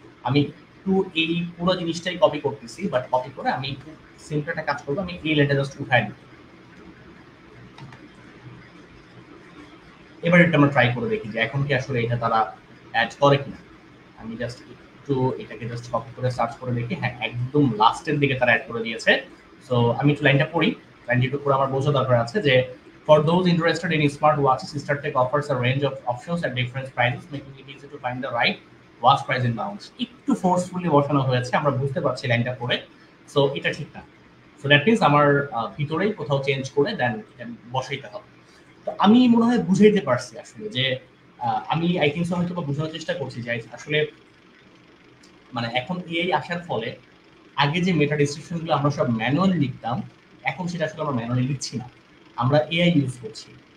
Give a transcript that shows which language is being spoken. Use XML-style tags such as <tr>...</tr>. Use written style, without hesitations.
<bn>আমি একটু এই পুরো জিনিসটাই কপি করতেছি, বাট কপি করে আমি একটু সিম্পল একটা কাজ করবো, আমি এই লাইনটা জাস্ট উঠাই দিই। এবার এটা আমরা ট্রাই করে দেখি যে এখন কি আসলে এটা তারা অ্যাড করে কিনা। আমি জাস্ট একটু এটাকে জাস্ট কপি করে সার্চ করে দেখি, হ্যাঁ একদম লাস্টের দিকে তারা অ্যাড করে দিয়েছে। সো আমি একটু লাইনটা পড়ি, লাইনটা একটু পুরো আমার বোঝা দরকার আছে যে</bn> <en>for those interested in smart watches, StarTech offers a range of options at different prices, making it easy to find the right watch price in Bangladesh।</en> <bn>একটু ফোর্সফুলি বসানো হয়েছে, আমরা বুঝতে পারছি লাইনটা পড়ে। সো এটা ঠিক না। সো দ্যাট মিনস আমার ভিতরেই কোথাও চেঞ্জ করে দেন বসাইতে হবে। তো আমি মনে হয় বুঝাইতে পারছি আসলে যে আমি আই থিঙ্ক হয়তো বোঝানোর চেষ্টা করছি যে আসলে মানে এখন এআই আসার ফলে আগে যে মেটা ডিসক্রিপশনগুলো আমরা সব ম্যানুয়ালি লিখতাম, এখন সেটা আসলে আমরা ম্যানুয়ালি লিখছি না, আমরা এআই ইউজ করছি।</bn>